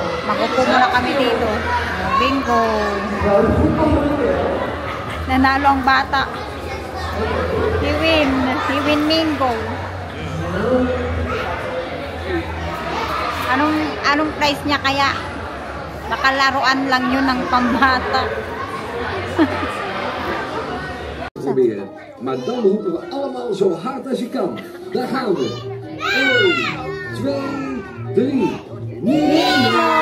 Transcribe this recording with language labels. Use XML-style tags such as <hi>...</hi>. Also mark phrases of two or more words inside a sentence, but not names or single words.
<tl>Mag-upo muna kami dito. O, bingo. Nanalo ang bata.</tl> <en>He win bingo.</en> <tl>Anong price niya kaya? Nakalaruan lang yun ng pambata.</tl> <nl>Proberen. Maar dan roepen we allemaal zo hard als je kan. Daar gaan we. 1, 2, 3. Nino!</nl>